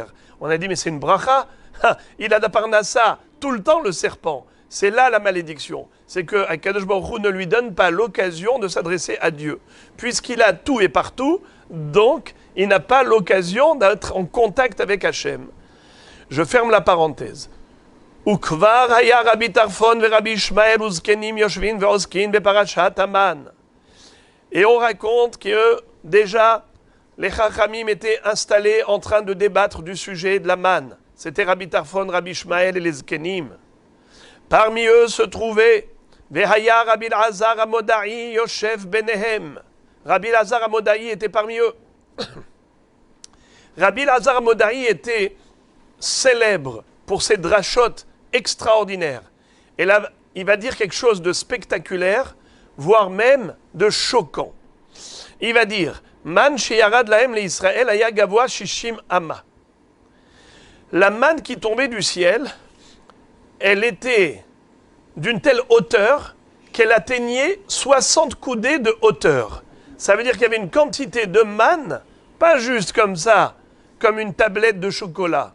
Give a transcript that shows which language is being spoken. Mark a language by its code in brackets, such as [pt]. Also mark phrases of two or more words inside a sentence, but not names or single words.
[fr] On a dit, mais c'est une bracha. Il a de parnassa tout le temps, le serpent. C'est là la malédiction. C'est que [he] קדוש ברוך הוא [fr] ne lui donne pas l'occasion de s'adresser à Dieu. Puisqu'il a tout et partout, donc il n'a pas l'occasion d'être en contact avec Hachem. Je ferme la parenthèse. [he] וכבר היה רבי טרפון ורבי ישמעאל וזקנים יושבין ועוסקין בפרשת המן. [fr] Et on raconte que déjà les Chachamim étaient installés en train de débattre du sujet de la manne. C'était Rabbi Tarfon, Rabbi Ishmael et les Zkenim. Parmi eux se trouvait [he] והיה רבי אלעזר המודעי יושב ביניהם. [fr] Rabbi Elazar Amodai était parmi eux. Rabbi Elazar Amodai était célèbre pour ses drachotes extraordinaires. Et là, il va dire quelque chose de spectaculaire, voire même de choquant. Il va dire [he] מן שירד להם לישראל היה גבוה ששים אמה. [fr] La manne qui tombait du ciel, elle était d'une telle hauteur qu'elle atteignait 60 coudées de hauteur. Ça veut dire qu'il y avait une quantité de manne, pas juste comme ça, comme une tablette de chocolat.